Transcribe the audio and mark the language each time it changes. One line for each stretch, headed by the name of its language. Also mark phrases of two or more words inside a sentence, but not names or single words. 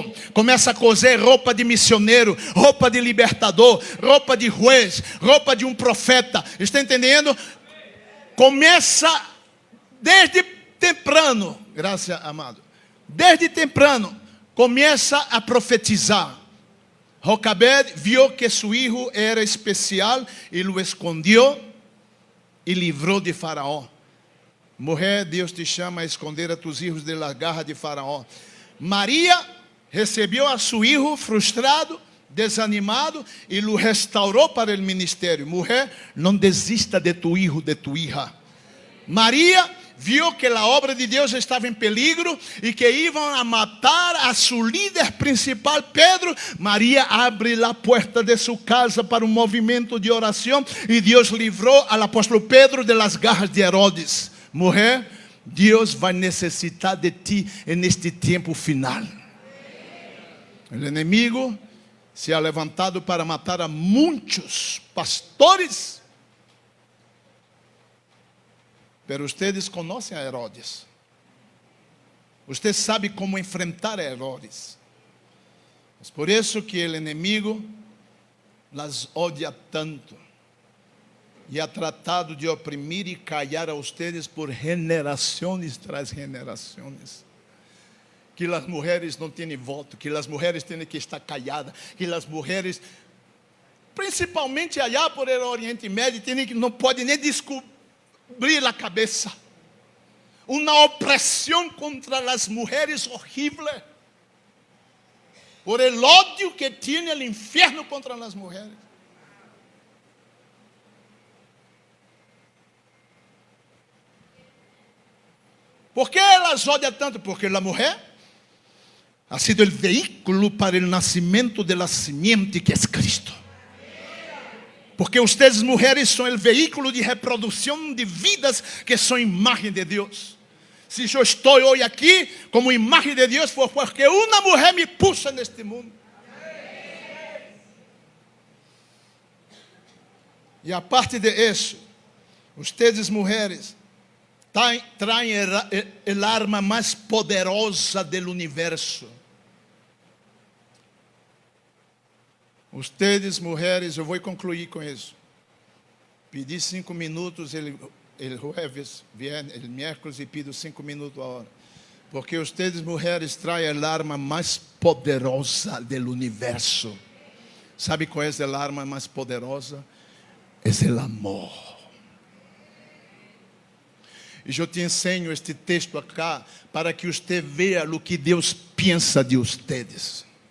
Portuguese: Começa a coser roupa de missioneiro, roupa de libertador, roupa de juiz, roupa de um profeta. Está entendendo? Começa
Spanish: desde temprano,
Portuguese: graças amado,
Spanish: desde temprano,
Portuguese: começa a profetizar.
Spanish: Jocabed vio que su hijo era especial e lo escondió
Portuguese: e livrou
Spanish: de Faraó. Mujer,
Portuguese: Deus te chama
Spanish: a esconder a tus hijos de las garras de Faraó.
Portuguese: Maria recebeu
Spanish: a su hijo
Portuguese: frustrado, desanimado e lo restaurou para o ministério.
Spanish: Mujer,
Portuguese: não desista
Spanish: de tu hijo, de tu hija.
Portuguese: Maria viu que a obra de Deus estava em peligro e que iam a matar a seu líder principal, Pedro. Maria abre a porta de sua casa para um movimento de oração e Deus livrou ao apóstolo Pedro
Spanish: de las garras
Portuguese: de Herodes. Mulher, Deus vai necessitar de ti neste tempo final. O inimigo
Spanish: se ha levantado
Portuguese: para matar a muitos pastores.
Spanish: Pero ustedes conhecem a Herodes. Usted sabe como enfrentar a Herodes.
Portuguese: É por isso que o inimigo
Spanish: las odia tanto. E ha tratado de oprimir e callar a ustedes
Portuguese: por generações
Spanish: tras generações.
Portuguese: Que as mulheres não têm voto, que as mulheres têm que estar calladas, que as mulheres, principalmente
Spanish: allá por el
Portuguese: Oriente Médio, não podem nem descobrir a cabeça. Uma opressão contra as mulheres horrível.
Spanish: Por el
Portuguese: ódio que tem o inferno contra as mulheres.
Spanish: ¿Por qué las odia tanto? Porque la mujer ha sido el vehículo para el nacimiento de la simiente que es Cristo. Porque ustedes mujeres son el vehículo de reproducción de vidas que son imagen de Dios. Si yo estoy hoy aquí como imagen de Dios fue porque una mujer me puso en este mundo. Y aparte de eso, ustedes mujeres traem el arma
Portuguese: mais poderosa do universo. Ustedes, mulheres, eu vou concluir com isso. Pedi 5 minutos
Spanish: el jueves, el miércoles,
Portuguese: e pido 5 minutos agora.
Spanish: Porque ustedes,
Portuguese: mulheres, traem
Spanish: el arma
Portuguese: mais poderosa do universo. Sabe qual é a arma mais poderosa? É o amor. E eu te ensino este texto acá para que você veja o que Deus pensa
Spanish: de ustedes.